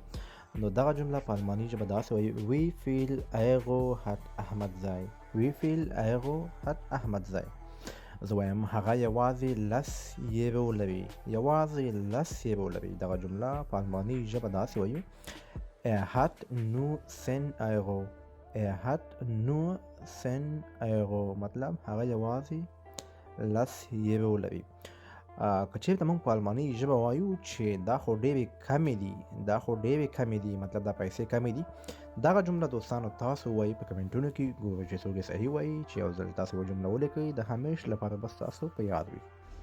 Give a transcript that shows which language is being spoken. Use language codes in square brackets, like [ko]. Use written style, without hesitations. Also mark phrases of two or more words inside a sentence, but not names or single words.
[ps] نو دغه جمله په الماني ژبه داسې وایي: [de] Wie viel Euro hat Ahmadzai, Wie viel Euro hat Ahmadzai. [ps] زه وایم هغه یوازې 10 یورو لري، یوازې 10 یورو لري. دغه جمله په الماني ژبه داسې وایي: [de] Er hat nur 10 Euro. Er hat nur 10 Euro. [ps] مطلب هغه یوازې 10 یورو لري. که چېرته موږ په الماني ژبه وایو چې دا خو ډېرې کمې دي، دا خو ډېرې کمې دي، مطلب دا پیسې کمې دي، دغه جمله دوستانو تاسو وایي په کمنټونو کې، ګورئ چې څوک یې صحیح وایي. چې یو ځل تاسو یوه جمله ولیکئ د همیش لپاره بس تاسو په یاد وي.